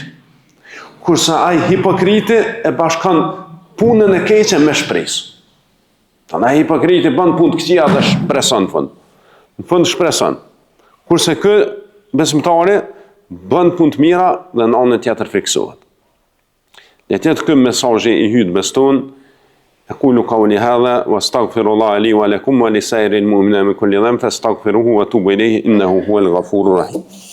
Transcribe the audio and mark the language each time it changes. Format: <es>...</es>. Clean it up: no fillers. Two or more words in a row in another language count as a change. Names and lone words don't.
<sq>Kurse ai hipokriti e bashkon punën e keqe me shpresë. Ai hipokriti bën punë të këqija dhe shpreson në fund. Në fund shpreson. Kurse ky besimtari bën punë të mira dhe në anën tjetër friksohet. Le të jetë ky mesazhi i hutbes tonë.</sq> <ar>أقول قولي هذا وأستغفر الله لي ولكم ولسائر المؤمنين من كل ذنب فاستغفروه وتوبوا إليه إنه هو الغفور الرحيم.</ar>